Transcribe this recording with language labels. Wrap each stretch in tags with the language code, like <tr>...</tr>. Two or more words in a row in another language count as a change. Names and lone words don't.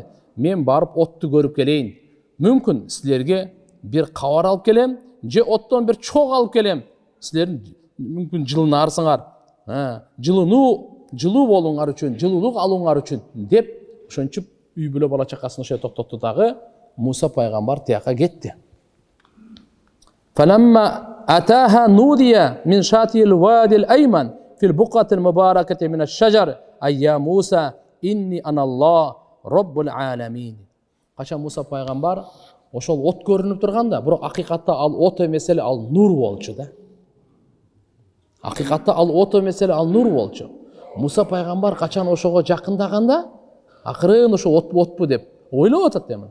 <ky>Мен барып отту көрүп келейин. Мүмкүн силерге бир кабар алып келем, же оттон бир чок алып келем. Силер мүмкүн жылынарсыңар. Жылуу болуңар үчүн, жылуулук алууңар үчүн деп, ошончуп үй бүлө бала чакасын ошо токтотту дагы Муса пайгамбар тияка кетти.</ky> <ar>فلما أتاها نودي من شاطئ الوادي الأيمن في البقعة المباركة من الشجرة أن يا موسى إني أنا الله رب العالمين.</ar> <ky>качан Муса пайгамбар ошол от көрүнүп турганда, бирок акыйкатта ал от эмес эле, ал нур болчу да. Акыйкатта ал от эмес эле, ал нур болчу. Муса пайгамбар качан ошого жакындаганда, акырын ошо отпу деп ойлоп атат эми.</ky>